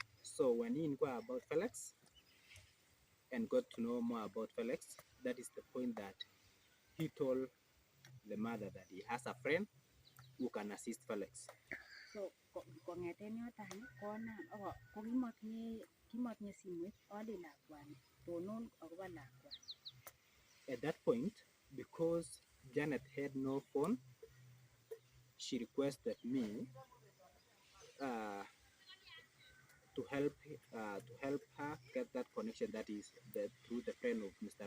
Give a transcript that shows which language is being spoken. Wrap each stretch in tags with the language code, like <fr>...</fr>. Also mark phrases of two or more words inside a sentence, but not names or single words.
<en>So when he inquired about Felix and got to know more about Felix, that is the point that he told the mother that he has a friend who can assist Felix.</en> <kln>So kongeten yoton konam ko kimotinye simoit ale lakwani tonon akobo lakwani.</kln> <en>At that point, because Janet had no phone, she requested me to help her get that connection, that is through the friend of Mr.</en>